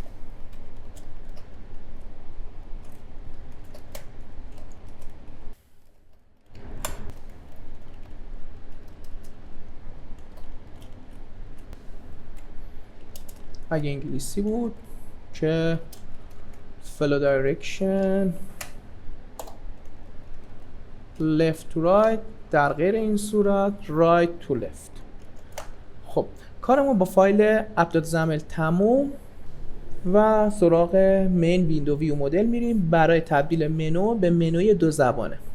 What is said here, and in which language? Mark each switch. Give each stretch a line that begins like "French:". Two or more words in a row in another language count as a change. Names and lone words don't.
Persian: اگه انگلیسی بود که
English: follow direction left to right،
Persian: در غیر این صورت
English: right to left.
Persian: خب کارمون با فایل app.xaml تموم و سراغ
English: main window view model
Persian: میریم برای تبدیل منو به منوی 2 زبانه.